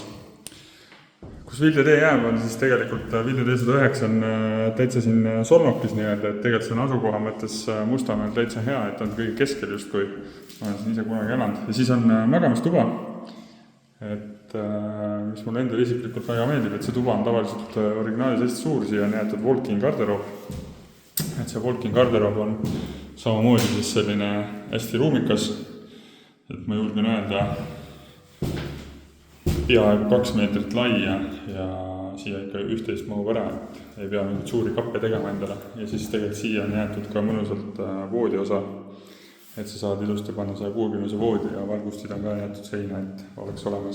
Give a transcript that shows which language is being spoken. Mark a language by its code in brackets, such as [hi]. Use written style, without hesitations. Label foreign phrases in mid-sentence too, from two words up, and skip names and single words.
[et] Kus Vilja tee jääb, on siis tegelikult Vilja tee 109 on täitsa siin Solnokis nii-öelda, et tegelikult see on asukoha mõttes Mustamäel täitsa hea, et on kõige keskel justkui, ma olen siin ise kunagi elanud. Ja siis on magamistuba, et mis mulle endale isiklikult väga meeldib, et see tuba on tavaliselt originaalis hästi suur, siia on jäetud walk-in garderoob. Et see walk-in garderoob on samamoodi siis selline hästi ruumikas, et ma julgen öelda, peaaegu 2 meetrit lai ja siia ikka 11 mahub ära, et ei pea mingit suuri kappe tegema endale. Ja siis tegelikult siia on jäetud ka mõnusalt voodi osa, et sa saad ilusti panna 160 voodi ja valgustid on ka jäetud seina, et oleks olemas.